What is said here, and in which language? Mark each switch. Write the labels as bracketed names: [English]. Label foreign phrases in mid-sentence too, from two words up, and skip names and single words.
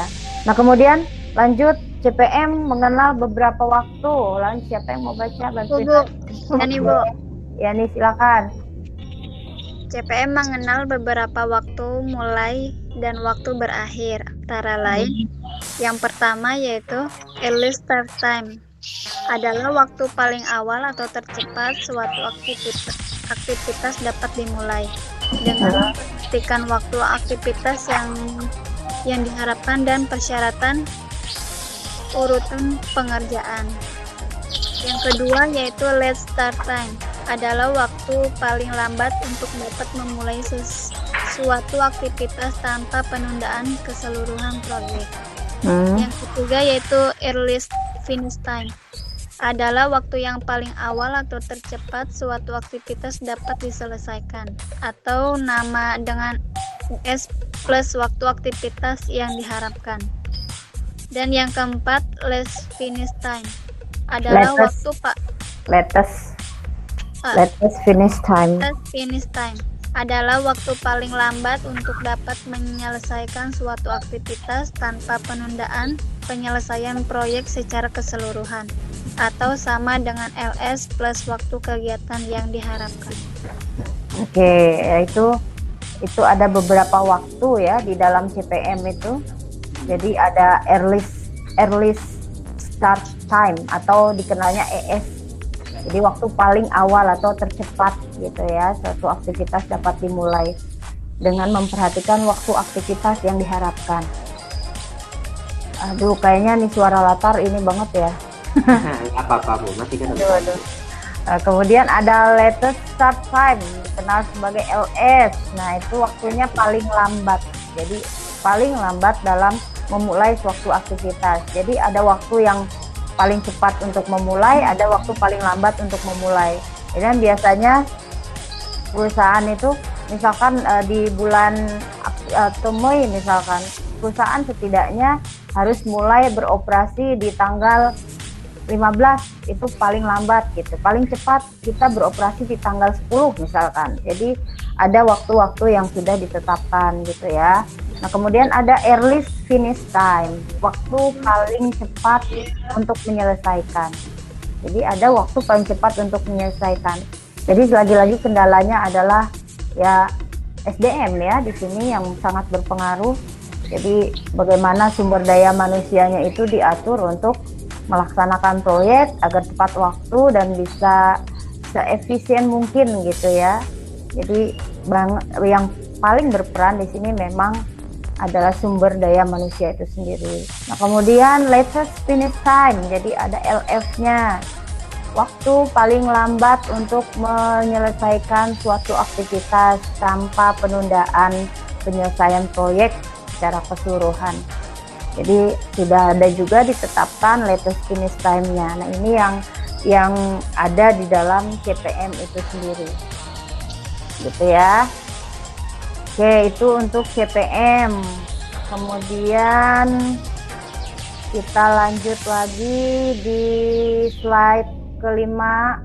[Indonesian] Nah, kemudian lanjut CPM mengenal beberapa waktu. Lanjut, siapa yang mau baca? Bantuin. Bu, yani Bu. Ya nih, silakan. CPM mengenal beberapa waktu mulai dan waktu berakhir, antara lain yang pertama yaitu [English] early start time, [Indonesian] adalah waktu paling awal atau tercepat suatu aktivitas dapat dimulai dengan memperhatikan waktu aktivitas yang diharapkan dan persyaratan urutan pengerjaan. Yang kedua yaitu [English] late start time, [Indonesian] adalah waktu paling lambat untuk dapat memulai suatu aktivitas tanpa penundaan keseluruhan proyek. Yang ketiga yaitu [English] early finish time, [Indonesian] adalah waktu yang paling awal atau tercepat suatu aktivitas dapat diselesaikan, atau nama dengan S plus waktu aktivitas yang diharapkan. Dan yang keempat, [English] last finish time, adalah latest finish time. Last finish time [Indonesian] adalah waktu paling lambat untuk dapat menyelesaikan suatu aktivitas tanpa penundaan penyelesaian proyek secara keseluruhan, atau sama dengan LS plus waktu kegiatan yang diharapkan. Oke, itu ada beberapa waktu ya di dalam CPM itu. Jadi ada [English] early start time [Indonesian] atau dikenalnya ES. Jadi waktu paling awal atau tercepat gitu ya, suatu aktivitas dapat dimulai dengan memperhatikan waktu aktivitas yang diharapkan. Aduh, kayaknya nih suara latar ini banget ya. Apa-apa Bu, nanti kan. Kemudian ada [English] latest start time, [Indonesian] dikenal sebagai LS. Nah, itu waktunya paling lambat. Jadi paling lambat dalam memulai suatu aktivitas. Jadi ada waktu yang paling cepat untuk memulai, ada waktu paling lambat untuk memulai. Dan biasanya perusahaan itu misalkan di bulan Mei misalkan, perusahaan setidaknya harus mulai beroperasi di tanggal 15, itu paling lambat gitu. Paling cepat kita beroperasi di tanggal 10 misalkan. Jadi ada waktu-waktu yang sudah ditetapkan gitu ya. Nah, kemudian ada [English] earliest finish time, [Indonesian] waktu paling cepat untuk menyelesaikan. Jadi ada waktu paling cepat untuk menyelesaikan. Jadi lagi-lagi kendalanya adalah ya SDM ya di sini yang sangat berpengaruh. Jadi bagaimana sumber daya manusianya itu diatur untuk melaksanakan proyek agar tepat waktu dan bisa seefisien mungkin gitu ya. Jadi yang paling berperan di sini memang adalah sumber daya manusia itu sendiri. Nah, kemudian [English] latest finish time, [Indonesian] jadi ada LF-nya, waktu paling lambat untuk menyelesaikan suatu aktivitas tanpa penundaan penyelesaian proyek secara keseluruhan. Jadi sudah ada juga ditetapkan [English] latest finish time- [Indonesian] nya. Nah, ini yang ada di dalam CPM itu sendiri. Gitu ya. Oke, itu untuk CPM. Kemudian kita lanjut lagi di slide kelima.